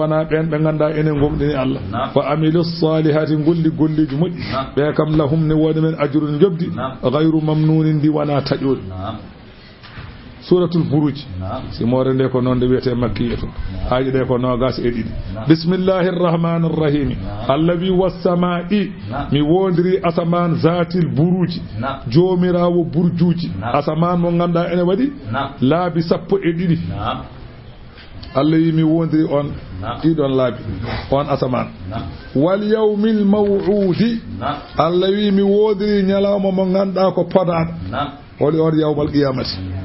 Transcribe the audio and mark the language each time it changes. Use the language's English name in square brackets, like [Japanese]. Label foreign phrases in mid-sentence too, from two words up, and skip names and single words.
[Fula] wona ɓen ɓe ganda enen gomɗini Allah [Arabic] وعملوا الصالحات [Fula] golli golliji moƴƴi ɓe kam lahum ne woni men ajrun jobdi [Arabic] غير ممنون [Fula] ndi wona taƴoɗi suratul buruj simore nde ko noon nde wiyete makkiye to haaji ɗe ko nogas e ɗiɗi [Arabic] بسم الله الرحمن الرحيم [Fula] Allah wi wassama'i mi wondiri asaman [Arabic] ذات البروج [Fula] jomirawo burjuji asaman mo ganda ene waɗi laabi 12 Allah wi mi wondiri on ɗiɗon laabi on asaman [Arabic] واليوم الموعود [Fula] Allah wi mi wondiri ñalawma mo ganda ko podaɗo woni on [Arabic] يوم القيامة